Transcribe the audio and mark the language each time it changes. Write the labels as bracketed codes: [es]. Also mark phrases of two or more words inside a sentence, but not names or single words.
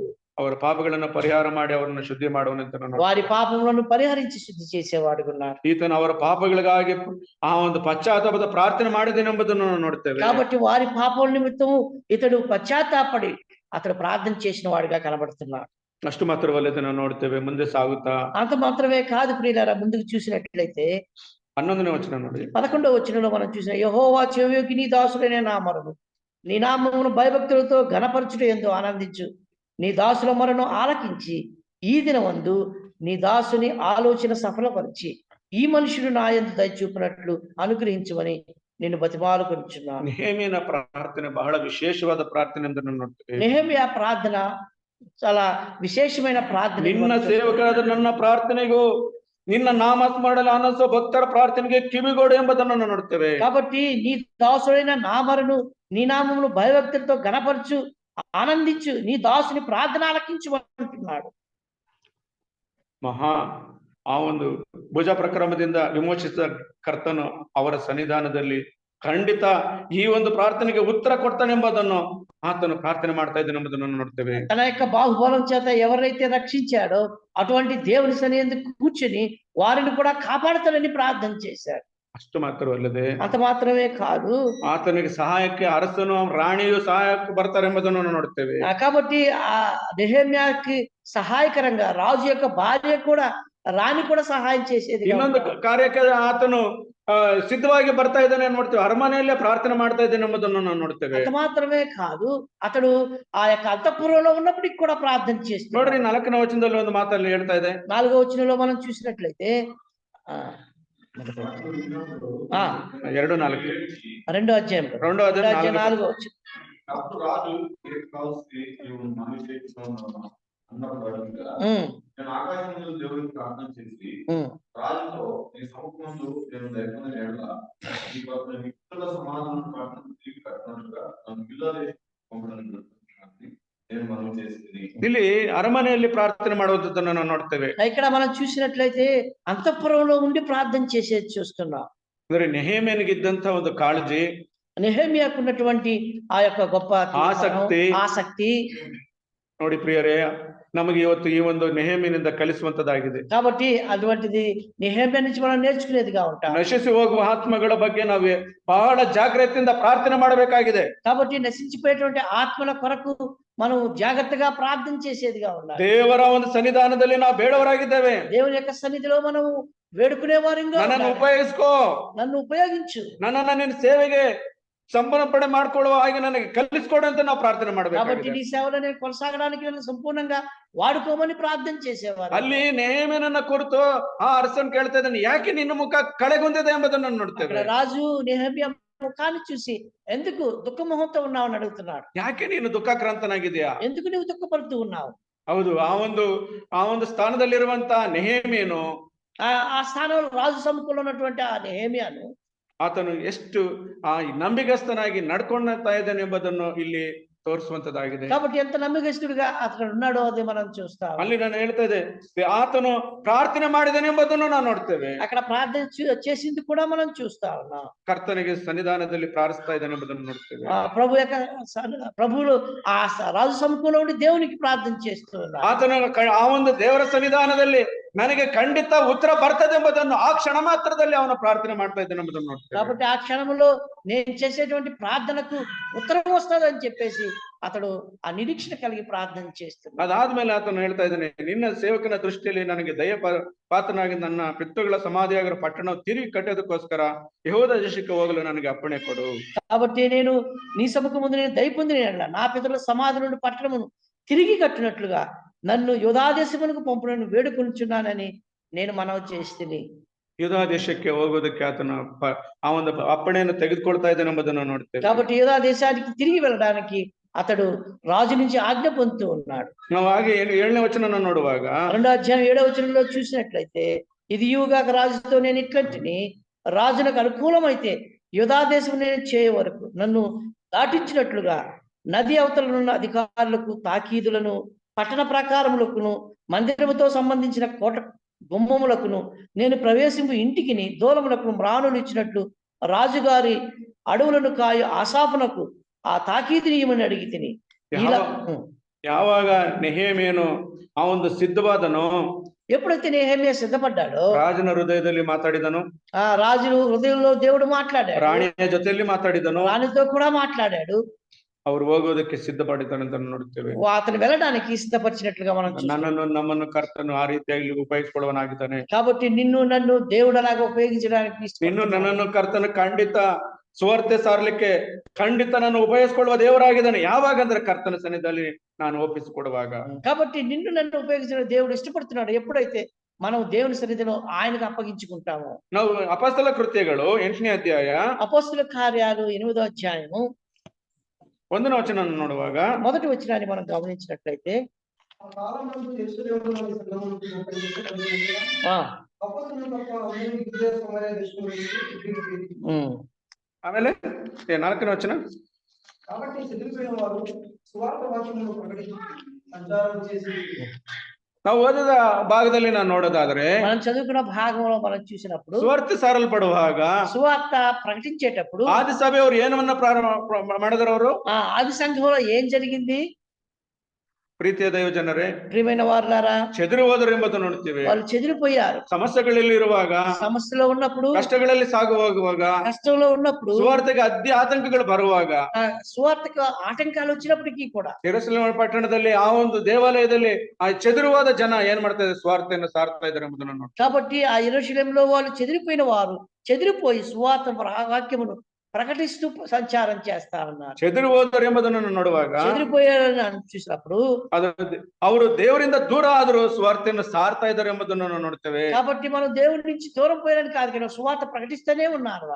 [kn] ಅವರ ಪಾಪಗಳನ್ನು ಪರಿಹಾರ ಮಾಡಿ ಅವರನ್ನು ಶುದ್ಧಿ ಮಾಡುವನಂತ, [te] వారి పాపములను పరిహరించి శుద్ధి చేసేవాడుకున్నాడు. [kn] ಈತನು ಅವರ ಪಾಪಗಳಿಗಾಗಿ ಆ ಒಂದು ಪಶ್ಚಾತ್ತಾಪದ ಪ್ರಾರ್ಥನೆ ಮಾಡಿದನೆಂಬುದನ್ನು ನೋಡ್ತೇವೆ. [te] కాబట్టి వారి పాపల నిమిత్తము ఇతడు పశ్చాత్తాపడి అతడు ప్రార్థన చేసిన వాడిగా కనబడుతున్నాడు. [kn] ಅಷ್ಟು ಮಾತ್ರವಲ್ಲದೆ ನಾವು ನೋಡ್ತೇವೆ. ಮುಂದೆ ಸಾಗುತ್ತಾ, [te] అంత మాత్రమే కాదు ప్రియులారా, ముందుకు చూసినట్లయితే [kn] 11ನೇ వచನ ನೋಡಿ. [te] 11వ వచనంలో మనం చూసిన, యెహోవా చెవియొగ్గి నీ దాసుడైన నా మొరను, నీ నామమును భయభక్తులతో ఘనపరచుట యందు ఆనందించు, నీ దాసుల మొరను ఆలకించి ఈ దినమందు నీ దాసుని ఆలోచన సఫలపరిచి ఈ మనుషుడు నా యందు దయ చూపినట్లు అనుగ్రహించమని నేను బతిమాలుకొనుచున్నాను. [kn] ನೆಹೆಮೀಯನ ಪ್ರಾರ್ಥನೆ ಬಹಳ ವಿಶೇಷವಾದ ಪ್ರಾರ್ಥನೆ ಎಂದು ನೋಡ್ತೇವೆ. [te] నెహెమ్యా ప్రార్థన చాలా విశేషమైన ప్రార్థన ఇది [kn] ನಿನ್ನ [te] మనం చూస్తున్నాం. [kn] ಸೇವಕರಾದ ನನ್ನ ಪ್ರಾರ್ಥನೆಗೂ ನಿನ್ನ ನಾಮಸ್ಮರಣೆ ಆನಂದಿಸುವ ಭಕ್ತರ ಪ್ರಾರ್ಥನೆಗೆ ಕಿವಿಗೊಡು ಎಂಬುದನ್ನು ನಾವು ನೋಡ್ತೇವೆ. [te] కాబట్టి నీ దాసుడైన నామరును నీ నామమును భయభక్తులతో గణపరచు, ఆనందించు, నీ దాసుని ప్రార్థన ఆలకించు అంటున్నాడు. [kn] ಮಹಾ ಆ ಒಂದು ಭುಜ ಪ್ರಕ್ರಮದಿಂದ ವಿಮೋಚಿಸಿದ ಕರ್ತನು ಅವರ ಸನ್ನಿಧಾನದಲ್ಲಿ ಖಂಡಿತ ಈ ಒಂದು ಪ್ರಾರ್ಥನೆಗೆ ಉತ್ತರ ಕೊಡ್ತಾನೆಂಬುದನ್ನು ಆತನು ಪ್ರಾರ್ಥನೆ ಮಾಡ್ತಾ ಇದ್ದಾನೆ ಎಂಬುದನ್ನು ನೋಡ್ತೇವೆ. [te] తన యొక్క బాహుబలం చేత ఎవరైతే రక్షించాడో అటువంటి దేవుని సన్నిధికి కూర్చుని వారిని కూడా కాపాడుతానని ప్రార్థన చేశాడు. [kn] ಅಷ್ಟು ಮಾತ್ರವಲ್ಲದೆ [te] అంత మాత్రమే కాదు, [kn] ಆತನಿಗೆ ಸಹಾಯಕ್ಕೆ ಅರಸನು ರಾಣಿಯು ಸಹಾಯಕ್ಕೆ ಬರ್ತಾರೆ ಎಂಬುದನ್ನು ನಾವು ನೋಡ್ತೇವೆ. [te] కాబట్టి ఆ నెహెమ్యాకి సహాయకరంగా రాజు యొక్క భార్య కూడా, రాణి కూడా సహాయం చేసేది. [kn] ಇನ್ನೊಂದು ಕಾರ್ಯಕ್ಕೆ ಆತನು ಸಿದ್ಧವಾಗಿ ಬರ್ತಾ ಇದ್ದಾನೆ ನೋಡ್ತೇವೆ. ಅರಮನೆಯಲ್ಲೇ ಪ್ರಾರ್ಥನೆ ಮಾಡ್ತಾ ಇದ್ದಾನೆ ಎಂಬುದನ್ನು ನಾವು ನೋಡ್ತೇವೆ. [te] అంత మాత్రమే కాదు, అతడు ఆ యొక్క అంతఃపురంలో ఉన్నప్పటికి కూడా ప్రార్థన చేస్తున్నాడు. [kn] ನೋಡ್ರಿ 4ನೇ ವಚನದಲ್ಲಿ ಒಂದು ಮಾತಲ್ಲಿ ಹೇಳ್ತಾ ಇದೆ. [te] 4వ వచనంలో మనం చూసినట్లయితే 2:4 రెండో అధ్యాయంలో 2వ అధ్యాయం 4వ వచనం. అప్పుడు రాజు కావాల్సి మనం చేస్తున్నాను అన్నప్పుడు నేను ఆకాశం ముందు దేవుడికి ప్రార్థన చేసి రాజుతో నీ సముఖంలో నేను దైవమైన ఎడల ఈ వ్యక్తుల సమాధానం ప్రార్థన తిరిగి కట్టినట్టుగా నన్ను పిల్లలే పంపడానికి నేను మనం చేసింది. [kn] ಇಲ್ಲಿ ಅರಮನೆಯಲ್ಲಿ ಪ್ರಾರ್ಥನೆ ಮಾಡುವುದನ್ನು ನಾವು ನೋಡ್ತೇವೆ. [te] ఇక్కడ మనం చూసినట్లయితే అంతఃపురంలో ఉండి ప్రార్థన చేసేది చూస్తున్నాం. [kn] ಅಂದ್ರೆ ನೆಹೆಮ್ಯನಿಗೆ ಇದ್ದಂತ ಒಂದು ಕಾಳಜಿ, [te] నెహెమ్యాకు ఉన్నటువంటి ఆ యొక్క గొప్ప ఆసక్తి [kn] ನೋಡಿ ಪ್ರಿಯರೇ, ನಮಗೆ ಇವತ್ತು ಈ ಒಂದು ನೆಹೆಮ್ಯನಿಂದ ಕಲಿಸುವಂತದ್ದಾಗಿದೆ. [te] కాబట్టి అటువంటిది నెహెమ్యా నుంచి మనం నేర్చుకునేదిగా ఉంటాం. [kn] ನಶಿಸಿ ಹೋಗುವ ಆತ್ಮಗಳ ಬಗ್ಗೆ ನಾವು ಬಹಳ ಜಾಗ್ರತೆಯಿಂದ ಪ್ರಾರ್ಥನೆ ಮಾಡಬೇಕಾಗಿದೆ. [te] కాబట్టి నశించిపోయేటువంటి ఆత్మల కొరకు మనం జాగ్రత్తగా ప్రార్థన చేసేదిగా ఉండాలి. [kn] ದೇವರ ಒಂದು ಸನ್ನಿಧಾನದಲ್ಲಿ ನಾವು ಬೇಡವರಾಗಿದ್ದೇವೆ. [te] దేవుని యొక్క సన్నిధిలో మనం వేడుకునే వారిగా [kn] ನನ್ನನ್ನು ಉಪಯೋಗಿಸ್ಕೋ, [te] నన్ను ఉపయోగించు, [kn] ನನ್ನನ್ನು ನಿನ್ನ ಸೇವೆಗೆ ಸಮರ್ಪಣೆ ಮಾಡ್ಕೊಳ್ಳುವ ಹಾಗೆ ನನಗೆ ಕಲಿಸ್ಕೊಡು ಅಂತ ನಾವು ಪ್ರಾರ್ಥನೆ [te] కాబట్టి [kn] ಮಾಡಬೇಕು. [te] నీ సేవలో నేను కొనసాగడానికి నన్ను సంపూర్ణంగా వాడుకోమని ప్రార్థన చేసేవారు. [kn] ಅಲ್ಲಿ ನೆಹೆಮ್ಯನನ್ನ ಕುರಿತು ಆ ಅರಸನ್ ಕೇಳ್ತಾ ಇದ್ದಾನೆ, ಯಾಕೆ ನಿನ್ನ ಮುಖ ಕಳೆಗುಂದಿದೆ ಎಂಬುದನ್ನು ನೋಡ್ತೇವೆ. [te] రాజు నెహెమ్యా ముఖాన్ని చూసి ఎందుకు దుఃఖమొహంతో ఉన్నావు అని అడుగుతున్నాడు. [kn] ಯಾಕೆ ನೀನು ದುಃಖಾಕ್ರಾಂತನಾಗಿದೆಯಾ? [te] ఎందుకు నువ్వు దుఃఖపడుతూ ఉన్నావు? [kn] ಹೌದು, ಆ ಒಂದು ಸ್ಥಾನದಲ್ಲಿರುವಂತ ನೆಹೆಮ್ಯನು, [te] ఆ స్థానంలో రాజు సముఖంలో ఉన్నటువంటి ఆ నెహెమ్యాను [kn] ಆತನು ಎಷ್ಟು ನಂಬಿಗಸ್ತನಾಗಿ ನಡ್ಕೊಳ್ತಾ ಇದ್ದಾನೆ ಎಂಬುದನ್ನು ಇಲ್ಲಿ ತೋರಿಸುವಂತದ್ದಾಗಿದೆ. [te] కాబట్టి ఎంత నమ్మకస్తుడిగా అతను ఉన్నాడో అది మనం చూస్తాం. [kn] ಅಲ್ಲಿ ನಾನು ಹೇಳ್ತಾ ಇದ್ದೆ, ಆತನು ಪ್ರಾರ್ಥನೆ ಮಾಡಿದಾನೆ ಎಂಬುದನ್ನು ನಾವು ನೋಡ್ತೇವೆ. [te] అక్కడ ప్రార్థన చేసింది కూడా మనం చూస్తా ఉన్నాం. [kn] ಕರ್ತನಿಗೆ ಸನ್ನಿಧಾನದಲ್ಲಿ ಪ್ರಾರ್ಥಿಸ್ತಾ ಇದ್ದಾನೆ ಎಂಬುದನ್ನು ನೋಡ್ತೇವೆ. [te] ప్రభువులు ఆ రాజు సముఖంలో ఉండి దేవునికి ప్రార్థన చేస్తూ ఉన్నారు. [kn] ಆತನ ಆ ಒಂದು ದೇವರ ಸನ್ನಿಧಾನದಲ್ಲಿ ನನಗೆ ಖಂಡಿತ ಉತ್ತರ ಬರ್ತದೆ ಎಂಬುದನ್ನು ಆ ಕ್ಷಣ ಮಾತ್ರದಲ್ಲಿ ಅವನ ಪ್ರಾರ್ಥನೆ ಮಾಡ್ತಾ ಇದ್ದಾನೆ ಎಂಬುದನ್ನು ನೋಡ್ತೇವೆ. [te] కాబట్టి ఆ క్షణంలో నేను చేసేటువంటి ప్రార్థనకు ఉత్తరం వస్తుందని చెప్పేసి అతడు ఆ నిరీక్షణ కలిగి ప్రార్థన చేస్తున్నాడు. [kn] ಅದಾದ್ಮೇಲೆ ಆತನು ಹೇಳ್ತಾ ಇದ್ದಾನೆ, ನಿನ್ನ ಸೇವಕನ ದೃಷ್ಟಿಯಲ್ಲಿ ನನಗೆ ದಯ ಪಾತ್ರನಾಗಿ ನನ್ನ ಪಿತೃಗಳ ಸಮಾಧಿಯಾಗಿರೋ ಪಟ್ಟಣ ತಿರುಗಿ ಕಟ್ಟೋದಕ್ಕೋಸ್ಕರ ಯೆಹೂದ ದೇಶಕ್ಕೆ ಹೋಗಲು ನನಗೆ ಅಪ್ಪಣೆ ಕೊಡು. [te] కాబట్టి నేను నీ సముఖం ముందు నేను దయ పొందిన నా పితరుల సమాధి నుండి పట్టణమును తిరిగి కట్టినట్లుగా నన్ను యూదా దేశమునకు పంపునని వేడుకొనుచున్నానని నేను మనవి చేస్తుంది. [kn] ಯೂದಾ ದೇಶಕ್ಕೆ ಹೋಗೋದಕ್ಕೆ ಆತನ ಆ ಒಂದು ಅಪ್ಪಣೆಯನ್ನು ತೆಗೆದುಕೊಳ್ತಾ ಇದ್ದಾನೆ ಎಂಬುದನ್ನು ನೋಡ್ತೇವೆ. [te] కాబట్టి యూదా దేశానికి తిరిగి వెళ్ళడానికి అతడు రాజు నుంచి ఆజ్ఞ పొందుతూ ఉన్నాడు. [kn] ನಾವು ಹಾಗೆ 7ನೇ ವಚನ ನೋಡುವಾಗ [te] 2వ అధ్యాయం 7వ వచనంలో చూసినట్లయితే, ఇది యూగాక రాజుతో నేను ఇట్లాంటిని రాజునకు అనుకూలమైతే యూదా దేశం నేను చేయ వరకు నన్ను దాటించినట్లుగా నది అవతలనున్న అధికారులకు, తాకీదులను, పట్టణ ప్రాకారములకును, మందిరముతో సంబంధించిన కోట గుమ్మములకును, నేను ప్రవేశింపు ఇంటికిని దూలములకు మ్రాణులు ఇచ్చినట్లు రాజుగారి అడవులను కాయ ఆసాపునకు ఆ తాకీదునియమని అడిగి తిని. [kn] ಯಾವಾಗ ನೆಹೆಮ್ಯನು ಆ ಒಂದು ಸಿದ್ಧವಾದನು, [te] ఎప్పుడైతే నెహెమ్యా సిద్ధపడ్డాడో [kn] ರಾಜನ ಹೃದಯದಲ್ಲಿ ಮಾತಾಡಿದನು, [te] ఆ రాజు హృదయంలో దేవుడు మాట్లాడాడు, [kn] ರಾಣಿಯ ಜೊತೆಯಲ್ಲಿ ಮಾತಾಡಿದನು, [te] రాణితో కూడా మాట్లాడాడు. [kn] ಅವ್ರು ಹೋಗೋದಕ್ಕೆ ಸಿದ್ಧಪಡಿದ್ದಾನಂತ ನೋಡ್ತೇವೆ. [te] అతను వెళ్ళడానికి సిద్ధపరిచినట్లుగా మనం [kn] ನನ್ನನ್ನು ನಮ್ಮನ್ನು ಕರ್ತನು ಆ ರೀತಿಯಾಗಿ ಉಪಯೋಗಿಸಿಕೊಳ್ಳುವನಾಗಿದ್ದಾನೆ. [te] కాబట్టి నిన్ను నన్ను దేవుడు అలాగా ఉపయోగించడానికి [kn] ಇನ್ನು ನನ್ನನ್ನು ಕರ್ತನು ಖಂಡಿತ ಸುವಾರ್ತೆ ಸಾರಲಿಕ್ಕೆ ಖಂಡಿತ ನಾನು ಉಪಯೋಗಿಸಿಕೊಳ್ಳುವ ದೇವರಾಗಿದ್ದಾನೆ. ಯಾವಾಗ ಅಂದ್ರೆ ಕರ್ತನ ಸನ್ನಿಧಿಯಲ್ಲಿ ನಾನು ಒಪ್ಪಿಸಿಕೊಡುವಾಗ. [te] కాబట్టి నిన్ను నన్ను ఉపయోగించిన దేవుడు ఇష్టపడుతున్నాడు ఎప్పుడైతే మనం దేవుని సన్నిధిలో ఆయనకు అప్పగించుకుంటాము. [kn] ನಾವು ಅಪೊಸ್ತಲ ಕೃತ್ಯಗಳು 8ನೇ ಅಧ್ಯಾಯ [te] అపొస్తలుల కార్యాలు 8వ అధ్యాయము [kn] 1ನೇ ವಚನ ನೋಡುವಾಗ [te] మొదటి వచనాన్ని మనం గమనించినట్లయితే, [kn] ಆಮೇಲೆ 4ನೇ ವಚನ. [te] కాబట్టి చెదిరిపోయిన వారు సువార్త వాక్యమును ప్రకటించి సంచారం చేసి. [kn] ನಾವು ಓದಿದ ಭಾಗದಲ್ಲಿ ನಾನು ನೋಡೋದಾದ್ರೆ [te] మనం చదువుకున్న భాగంలో మనం చూసినప్పుడు [kn] ಸುವಾರ್ತೆ ಸಾರಲ್ಪಡುವಾಗ [te] సువార్త ప్రకటించేటప్పుడు [kn] ಆದಿ ಸಭೆಯವರು ಏನವನ್ನ ಪ್ರಾರಂಭ ಮಾಡಿದ್ರು? ಅವರು [te] ఆది సంఘంలో ఏం జరిగింది? [kn] ಪ್ರೀತಿಯ ದೈವ ಜನರೇ, [te] ప్రియమైన వారులారా, [kn] చెదిరి ಹೋದರು ಎಂಬುದನ್ನು ನೋಡ್ತೀವಿ. [te] వాళ్ళు చెదిరిపోయారు. [kn] ಸಮಸ್ಯೆಗಳಲ್ಲಿ ಇರುವಾಗ, [te] సమస్యలో ఉన్నప్పుడు, [kn] ಕಷ್ಟಗಳಲ್ಲಿ ಸಾಗು ಹೋಗುವಾಗ, [te] కష్టంలో ఉన్నప్పుడు, [kn] ಸುವಾರ್ತೆಗೆ ಆತಂಕಗಳು ಬರುವಾಗ, [te] సువార్తకు ఆటంకాలు వచ్చినప్పటికీ కూడా [kn] ಯೆರೂಸಲೇಮ್ ಪಟ್ಟಣದಲ್ಲಿ ಆ ಒಂದು ದೇವಾಲಯದಲ್ಲಿ ಆ చెదిరిವಾದ ಜನ ಏನ್ ಮಾಡ್ತಾ ಇದ್ದಾರೆ? ಸುವಾರ್ತೆಯನ್ನು ಸಾರ್ತಾ ಇದ್ದಾರೆ ಎಂಬುದನ್ನು ನೋಡಿ. [te] కాబట్టి ఆ యెరూషలేములో వాళ్ళు చెదిరిపోయిన వారు చెదిరిపోయి సువార్త వాక్యమును ప్రకటిస్తూ సంచారం చేస్తా ఉన్నారు. [kn] చెదిరి ಹೋದರು ಎಂಬುದನ್ನು ನೋಡುವಾಗ, [te] చెదిరిపోయారని చూసినప్పుడు [kn] ಅವರು ದೇವರಿಂದ ದೂರ ಆದರೂ ಸುವಾರ್ತೆಯನ್ನು ಸಾರ್ತಾ ಇದ್ದಾರೆ ಎಂಬುದನ್ನು ನೋಡ್ತೇವೆ. [te] కాబట్టి మనం దేవుడి నుంచి దూరం పోయారని కాదు కానీ సువార్త ప్రకటిస్తూనే ఉన్నారు వాళ్ళు.